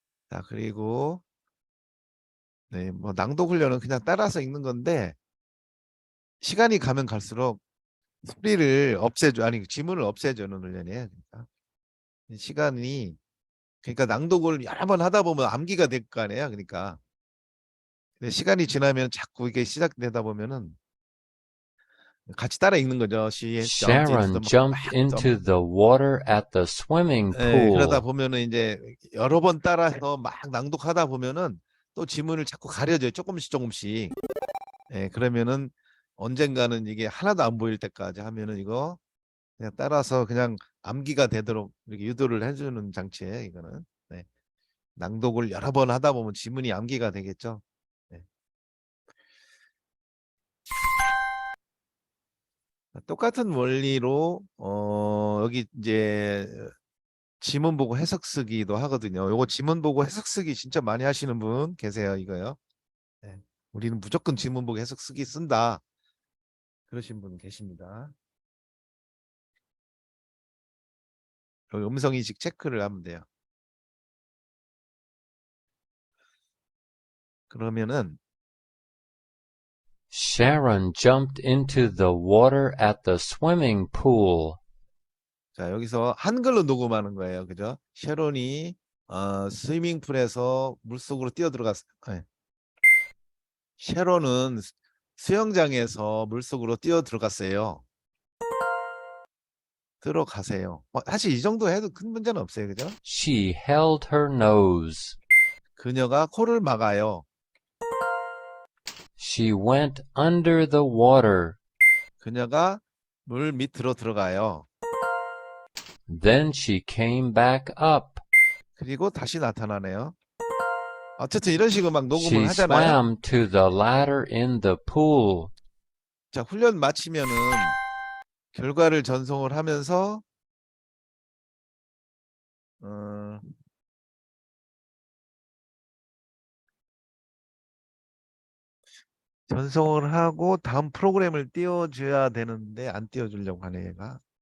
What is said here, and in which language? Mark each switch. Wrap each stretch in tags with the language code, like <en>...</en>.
<ko>자, 그리고 네, 뭐 낭독 훈련은 그냥 따라서 읽는 건데 시간이 가면 갈수록 소리를 없애줘 아니 지문을 없애주는 훈련이에요. 그러니까 시간이 그러니까 낭독을 여러 번 하다 보면 암기가 될 거 아니에요. 그러니까 근데 시간이 지나면 자꾸 이게 시작되다 보면은 같이 따라 읽는 거죠.</ko> <en>She jumped into the Sharon jumped into the water at the swimming</en> <ko>그러다</ko> <en>pool.</en> <ko>보면은 이제 여러 번 따라서 막 낭독하다 보면은 또 지문을 자꾸 가려줘요. 조금씩 조금씩. 그러면은 언젠가는 이게 하나도 안 보일 때까지 하면은 이거 그냥 따라서 그냥 암기가 되도록 이렇게 유도를 해주는 장치예요. 이거는. 네. 낭독을 여러 번 하다 보면 지문이 암기가 되겠죠. 네. 똑같은 원리로 여기 이제 지문 보고 해석 쓰기도 하거든요. 요거 지문 보고 해석 쓰기 진짜 많이 하시는 분 계세요. 이거요. 네. 우리는 무조건 지문 보고 해석 쓰기 쓴다. 그러신 분 계십니다. 여기 음성인식 체크를 하면 돼요. 그러면은</ko> <en>Sharon jumped into the water at the swimming pool.</en> <ko>자 여기서 한글로 녹음하는 거예요. 그죠? 셰론이 스위밍풀에서 물속으로 뛰어 들어갔어요. 네. 셰론은 수영장에서 물속으로 뛰어 들어갔어요. 들어가세요. 사실 이 정도 해도 큰 문제는 없어요. 그죠?</ko> <en>She held her nose.</en> <ko>그녀가 코를 막아요.</ko> <en>She went under the water.</en> <ko>그녀가 물 밑으로 들어가요.</ko> <en>Then she came back up.</en> <ko>그리고 다시 나타나네요. 어쨌든 이런 식으로 막 녹음을</ko> <en>She</en> <ko>하잖아요.</ko> <en>swam to the ladder in the pool.</en> <ko>자, 훈련 마치면은 결과를 전송을 하면서 어, 전송을 하고 다음 프로그램을 띄워줘야 되는데 안 띄워주려고 하네 얘가.</ko>